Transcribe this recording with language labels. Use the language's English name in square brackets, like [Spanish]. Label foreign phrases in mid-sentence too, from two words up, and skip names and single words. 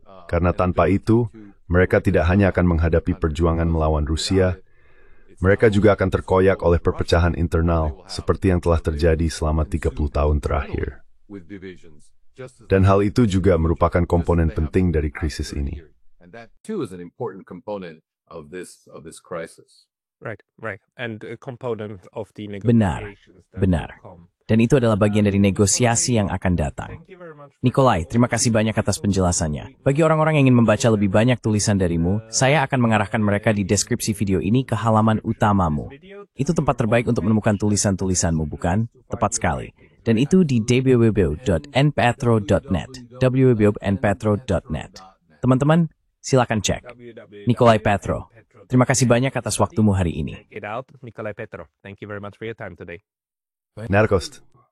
[Indonesian] Karena tanpa itu, mereka tidak hanya akan menghadapi perjuangan melawan Rusia, mereka juga akan terkoyak oleh perpecahan internal, seperti yang telah terjadi selama 30 tahun terakhir. Dan hal itu juga merupakan komponen penting dari krisis ini. [English] And that too is an important component of this crisis. Right. And a component of the [Indonesian] Benar, [English] negotiations. [Indonesian] benar. Dan itu adalah bagian dari negosiasi yang akan datang. Nikolai, terima kasih banyak atas penjelasannya. Bagi orang-orang yang ingin membaca lebih banyak tulisan darimu, saya akan mengarahkan mereka di deskripsi video ini ke halaman utamamu. Itu tempat terbaik untuk menemukan tulisan-tulisanmu, bukan? Tepat sekali. Dan itu di www.npetro.net. www.npetro.net. Teman-teman, silakan cek. Nikolai Petro. Terima kasih banyak atas waktumu hari ini. [English] Check it out, Nikolai Petro. Thank you very much for your time today. Narkost.